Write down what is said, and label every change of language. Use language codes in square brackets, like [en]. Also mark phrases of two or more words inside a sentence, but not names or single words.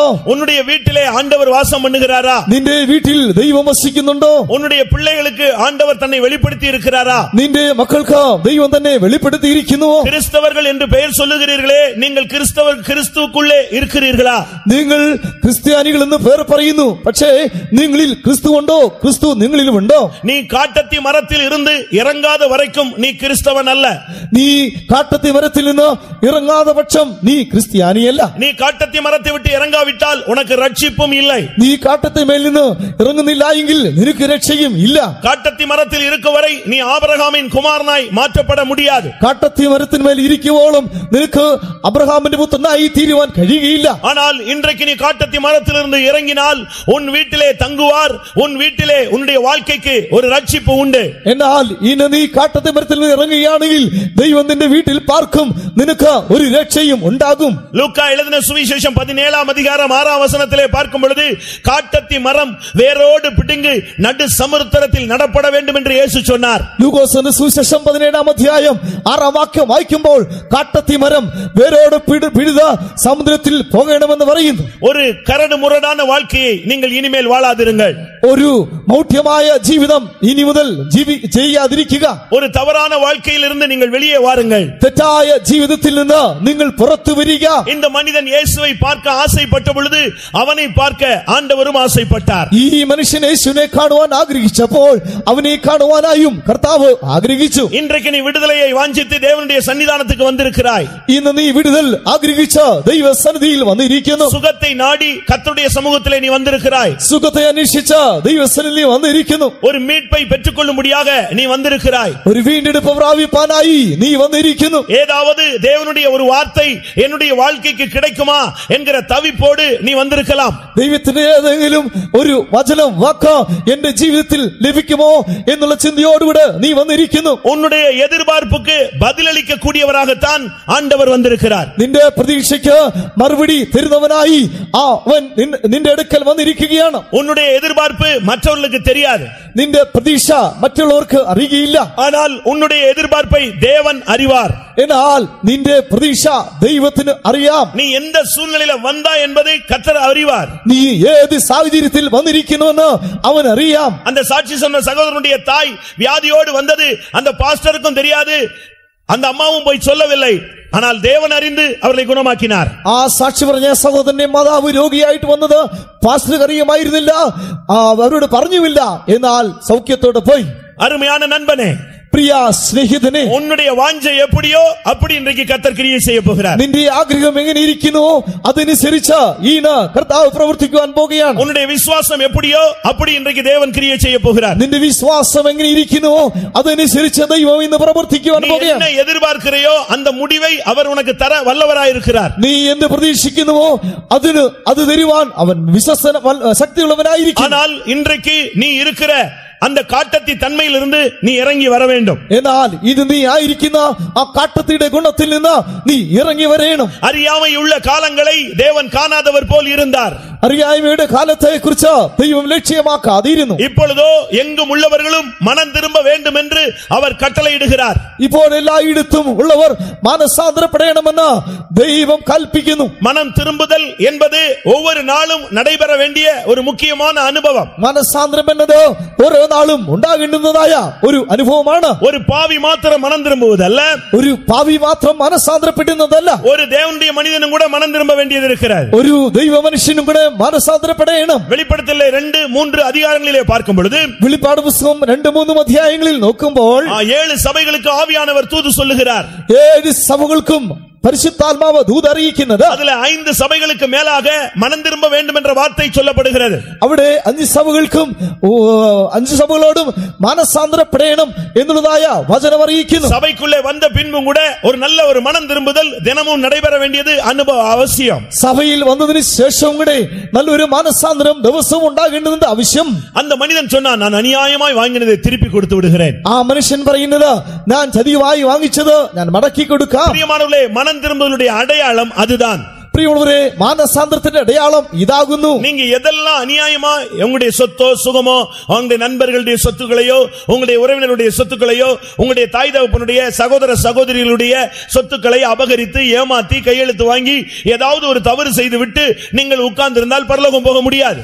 [ta] உன்னுடைய வீட்டிலே ஆண்டவர் வாசம் பண்ணுகிறாரா? [ml] നിന്റെ വീട്ടിൽ ദൈവം വസിക്കുന്നുണ്ടോ? [ta] உன்னுடைய பிள்ளைகளுக்கு ஆண்டவர் தன்னை வெளிப்படுத்தி இருக்கிறாரா? [ml] നിന്റെ മക്കൾക്ക് ദൈവം തന്നെ വെളിപ്പെടുത്തിയിരിക്കുന്നുവോ? [ta] கிறிஸ்தவர்கள் என்று பெயர் சொல்லுகிறீர்களே, நீங்கள் கிறிஸ்துவுக்குள்ளே இருக்கிறீர்களா? [ml] നിങ്ങൾ ക്രിസ്ത്യാനികൾ എന്ന് പേർ പറയുന്നു, പക്ഷേ നിങ്ങളിൽ ക്രിസ്തു ഉണ്ടോ? ക്രിസ്തു നിങ്ങളിലുമുണ്ടോ? [ta] நீ காட்டத்தி மரத்தில் இருந்து இறங்காத வரைக்கும் நீ கிறிஸ்தவன் அல்ல. [ml] നീ കാട്ടത്തി മരത്തിൽ നിന്ന് ഇറങ്ങാத പക്ഷം നീ ക്രിസ്ത്യാനിയല്ല. [ta] நீ காட்டத்தி மரத்தை விட்டு இறங்காவிட்டால் உனக்கு ரட்சிப்பும் இல்லை. [ml] നീ കാട്ടത്തി മേൽ നിന്ന് ഇറങ്ങുന്നില്ല എങ്കിൽ നിനക്ക് രക്ഷയും ഇല്ല. [ta] காட்டத்தி மரத்தில் இருக்கும் வரை நீ ஆபிரகாமின் குமாரனாய் மாற்றப்பட முடியாது. [ml] കാട്ടത്തി മരത്തിന്മേൽ ഇരിക്കുവോളം നിനക്ക് അബ്രഹാമിന്റെ പുത്രനായി തീരുവാൻ കഴിയുകയില്ല. [ta] ஆனால் இன்றைக்கு நீ காட்டத்தி மரத்திலிருந்து இறங்கினால் உன் வீட்டிலே தங்குவார், உன் வீட்டிலே உன்னுடைய வாழ்க்கைக்கு ஒரு ரட்சிப்பு உண்டு. [ml] എന്നാൽ ഇന്ന് നീ കാട്ടത്തി മരത്തിൽ നിന്ന് ഇറങ്ങുകയാണെങ്കിൽ ദൈവം നിന്റെ വീട്ടിൽ പാർക്കും, നിനക്ക് ഒരു രക്ഷയും ഉണ്ടാകും. [ta] லூக்கா எழுதின சுவிசேஷம் 17ஆம் அதிகாரம் 6ஆம் வசனத்திலே பார்க்கும் பொழுது காட்டத்தி மரம் வேரோடு பிடுங்கி நடு சமுத்திரத்தில் நடப்பட வேண்டும் என்று இயேசு சொன்னார். [ml] ലൂക്കോസിന്റെ സുവിശേഷം 17ആം അധ്യായം 6ആം വാക്യം വായിക്കുമ്പോൾ കാട്ടത്തി മരം വേരോട് പിഴുത സമുദ്രത്തിൽ പോകണമെന്ന് പറയുന്നു. [ta] ஒரு கரடு முரடான வாழ்க்கையை நீங்கள் இனிமேல் வாழாதிருங்கள். [ml] ഒരു മൗഢ്യമായ ജീവിതം ഇനി മുതൽ ചെയ്യാതിരിക്കുക. [ta] ஒரு தவறான வாழ்க்கையில் இருந்து நீங்கள் வெளியே வாருங்கள். [ml] തെറ്റായ ജീവിതത്തിൽ നിന്ന് നിങ്ങൾ പുറത്തു വരിക. [ta] இந்த மனிதன் இயேசுவை பார்க்க ஆசைப்பட்ட பொழுது அவனை பார்க்க ஆண்டவரும் ஆசைப்பட்டார். [ml] ഈ മനുഷ്യൻ യേശുവിനെ കാണുവാൻ ആഗ്രഹിച്ചപ്പോൾ അവനെ കാണുവാനായും കർത്താവ് ആഗ്രഹിച്ചു. [ta] இன்றைக்கு நீ விடுதலையை வாஞ்சித்து தேவனுடைய சன்னிதானத்துக்கு வந்திருக்கிறாய். [ml] ഇന്ന് നീ വിടുതൽ ആഗ്രഹിച്ച് ദൈവ സന്നിധിയിൽ വന്നിരിക്കുന്നു. [ta] சுகத்தை நாடி கர்த்தருடைய சமூகத்திலே நீ வந்திருக்கிறாய். [ml] സുഖത്തെ അന്വേഷിച്ച് ദൈവസന്നിധിയിൽ വന്നിരിക്കുന്നു. [ta] ஒரு மீட்பை பெற்றுக்கொள்ளும்படியாக நீ வந்திருக்கிறாய். [ml] ഒരു വീണ്ടെടുപ്പ് പ്രാപിപ്പാനായി നീ വന്നിരിക്കുന്നു. [ta] ஏதாவது தேவனுடைய ஒரு வார்த்தை என்னுடைய வாழ்க்கைக்கு கிடைக்குமா என்கிற என்கிற தவிப்போடு நீ வந்திருக்கலாம். [ml] ദൈവത്തിന്റെ ഏതെങ്കിലും ഒരു വചനം വാക്ക് എന്റെ ജീവിതത്തിൽ ലഭിക്കുമോ എന്നുള്ള ചിന്തയോടുകൂടെ നീ വന്നിരിക്കുന്നു. [ta] உன்னுடைய எதிர்பார்ப்புக்கு பதிலளிக்க கூடியவராகத்தான் ஆண்டவர் வந்திருக்கிறார். [ml] നിന്റെ പ്രതീക്ഷയ്ക്ക് മറുപടി തരുന്നവനായി അവൻ നിന്റെ അടുക്കൽ വന്നിരിക്കുകയാണ്. [ta] உன்னுடைய எதிர்பார்ப்பு மற்றவர்களுக்கு தெரியாது. [ml] നിന്റെ പ്രതീക്ഷ മറ്റുള്ളവർക്ക് അറിയുകയില്ല. [ta] ஆனால் உன்னுடைய எதிர்பார்ப்பை தேவன் அறிவார். [ml] എന്നാൽ നിന്റെ പ്രതീക്ഷ ദൈവത്തിന് അറിയാം. [ta] நீ எந்த சூழ்நிலையில வந்தா என்பதை கர்த்தர் அறிவார். [ml] നീ ഏത് സാഹചര്യത്തിൽ വന്നിരിക്കുന്നുവെന്ന് അവൻ അറിയാം. [ta] அந்த சாட்சி சொன்ன சகோதரனுடைய தாய் வியாதியோடு வந்தது அந்த பாஸ்டருக்கும் தெரியாது, அந்த அம்மாவும் போய் சொல்லவில்லை. ஆனால் தேவன் அறிந்து அவர்களை குணமாக்கினார். [ml] ആ സാക്ഷി പറഞ്ഞ സഹോദരന്റെ മാതാവ് രോഗിയായിട്ട് വന്നത് പാസ്റ്റർക്ക് അറിയുമായിരുന്നില്ല, അവരോട് പറഞ്ഞുമില്ല. എന്നാൽ സൗഖ്യത്തോടെ പോയി. [ta] அருமையான நண்பனே, [ml] പ്രിയ സ്നേഹിതനെ, [ta] உன்னுடைய வாஞ்சை எப்படியோ அப்படி இன்றைக்கு கர்த்தர் கிரியை செய்ய போகிறார். [ml] നിന്റെ ആഗ്രഹം എങ്ങനെ ഇരിക്കുന്നു അതനുസരിച്ച് ഈന് കർത്താവ് പ്രവർത്തിക്കുവാൻ പോകുകയാണ്. [ta] உன்னுடைய விசுவாசம் எப்படியோ அப்படி இன்றைக்கு தேவன் கிரியை செய்ய போகிறார். [ml] നിന്റെ വിശ്വാസം എങ്ങനെ ഇരിക്കുന്നു അതനുസരിച്ച് ദൈവം ഇന്ന് പ്രവർത്തിക്കുവാൻ പോകുകയാണ്. [ta] என்ன எதிர்பார்க்கிறையோ அந்த முடிவை அவர் உனக்கு தர வல்லவராயிருக்கிறார். [ml] നീ എന്ത് പ്രതീക്ഷിക്കുന്നുവോ അത് തരുവാൻ അവൻ വിശ്വസന ശക്തിയുള്ളവനായിരിക്കും. [ta] ஆனால் இன்றைக்கு நீ இருக்கிற அந்த காட்டத்தி தன்மையிலிருந்து நீ இறங்கி வர வேண்டும். [ml] എന്നാൽ ഇത് നീ ആയിരിക്കുന്ന ആ കാട്ടത്തിയുടെ ഗുണത്തിൽ നിന്ന് നീ ഇറങ്ങി വരേണം. [ta] அறியாமையுள்ள காலங்களை தேவன் காணாதவர் போல் இருந்தார். [ml] അറിയായ്മയുടെ കാലത്തെ കുറിച്ച് ദൈവം ലക്ഷ്യമാക്കാതിരുന്നു. [ta] இப்பொழுதோ எங்கும் உள்ளவர்களும் மனம் திரும்ப வேண்டும் என்று அவர் கட்டளையிடுகிறார். [ml] ഇപ്പോൾ എല്ലായിടത്തും ഉള്ളവർ മാനസാന്തരപ്പെടണമെന്ന് ദൈവം കൽപ്പിക്കുന്നു. [ta] மனம் திரும்புதல் என்பது ஒவ்வொரு நாளும் நடைபெற வேண்டிய ஒரு முக்கியமான அனுபவம். [ml] മാനസാന്തരം എന്നത് ഓരോ നാളും ഉണ്ടാകേണ്ടുന്നതായ ഒരു അനുഭവമാണ്. [ta] ஒரு பாவி மாத்திரம் மனம் திரும்புவதல்ல, [ml] ഒരു പാവി മാത്രം മാനസാന്തരപ്പെടുന്നതല്ല, [ta] ஒரு தேவனுடைய மனிதனும் கூட மனம் திரும்ப வேண்டியது இருக்கிறது. [ml] ഒരു ദൈവ മനുഷ്യനും കൂടെ മാനസാന്തരപ്പെടണം. [ta] வெளிப்படுத்தல் 2-3 அதிகாரங்களிலே பார்க்கும் பொழுது, [ml] വെളിപ്പാട് പുസ്തകം 2-3 അധ്യായങ്ങളിൽ നോക്കുമ്പോൾ [ta] 7 സഭைகளுக்கு ஆவியானவர் தூது சொல்லுகிறார். [ml] 7 സഭകൾക്കും പരിശുദ്ധാത്മാവ് ദൂതറിയിക്കുന്നത്. [ta] அதுல 5 சபைகளுக்கு மேலாக மனம் திரும்ப வேண்டும் என்ற வார்த்தை சொல்லப்படுகிறது. [ml] അവിടെ 5 സഭകൾക്കും 5 സഭകളോടും മാനസാന്തരപ്പെടണം എന്നുള്ളതായ വചനം അറിയിക്കുന്നു. [ta] சபைக்குள்ளே வந்த பின்பும் கூட ஒரு நல்ல ஒரு மனம் திரும்புதல் தினமும் நடைபெற வேண்டியது அவசியம். [ml] സഭയിൽ വന്നതിന് ശേഷവും കൂടെ നല്ലൊരു മാനസാന്തരം ദിവസവും ഉണ്ടാകേണ്ടത് ആവശ്യം. [ta] அந்த மனிதன் சொன்னான், நான் அநியாயமாய் வாங்கினதை திருப்பி கொடுத்து விடுகிறேன். [ml] ആ മനുഷ്യൻ പറയുന്നത്, ഞാൻ ചതിവായി വാങ്ങിച്ചത് ഞാൻ മടക്കി കൊടുക്കാം. [ta] பிரியமானவர்களே, மனம் திரும்புதலுடைய அடையாளம் அதுதான். [ml] പ്രിയമുള്ളവരെ, മാനസാന്തരത്തിന്റെ അടയാളം ഇതാകുന്നു. [ta] நீங்க எதெல்லாம் அநியாயமா உங்களுடைய சொத்தோ சுகமோ உங்களுடைய நண்பர்களுடைய சொத்துக்களையோ உங்களுடைய உறவினருடைய சொத்துக்களையோ உங்களுடைய தாய் தகப்பனுடைய சகோதர சகோதரிகளுடைய சொத்துக்களை அபகரித்து ஏமாத்தி கையெழுத்து வாங்கி ஏதாவது ஒரு தவறு செய்து விட்டு நீங்கள் உட்கார்ந்திருந்தால் பரலோகம் போக முடியாது.